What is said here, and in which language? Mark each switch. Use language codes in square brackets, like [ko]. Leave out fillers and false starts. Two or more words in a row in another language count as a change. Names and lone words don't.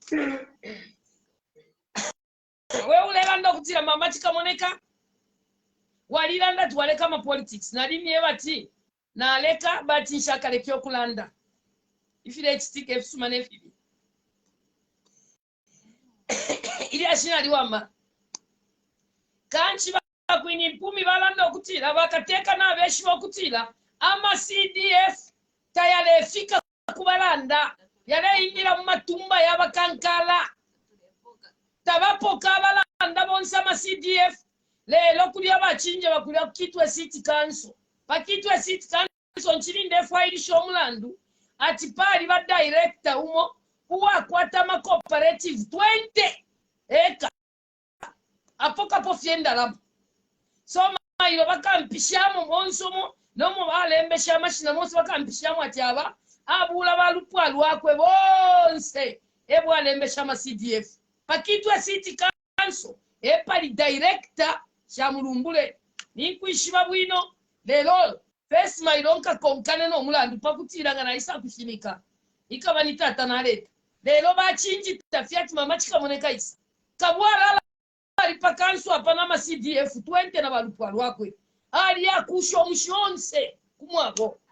[bem] we ulela ndokutila mama CHIKAMONEKA walilanda tuwaleka ma politics nalini ebati naleka bati nshakale kyokulanda ifile chitike efusuma nefibi ili ashina liwama kanchi bakwini mpumi balanda okutila bakateka nabeshi okutila ama CDF tayale fika kubalanda yale indira mu matumba yabakankala tabapoka balanda bonsa ma CDF lelo kulia bachinje bakulia kitwe [en] city council [bem] pakitwe [en] city council [bem] nchilinde file shomulandu ati pali ba director umo uwa kwata ma cooperative 20 eka apoka po fienda labo so mailo bakampishamo monsomo nomo balembesha mashina monso bakampishamo ati aba abula balupwa lwakwe bonse ebwa lembesha ma CDF pakitwe [en] city council [bem] epali director shamulumbule ninkwishiba bwino lelo first mailonka konkane no mulandu pakutiranga na isa kushinika ikaba ni tata na leta lelo bachinji tafiati mama CHIKAMONEKA isa kabwala ali pakanso apana ma CDF 20 na balupwa lwakwe ali akusho mushonse kumwabo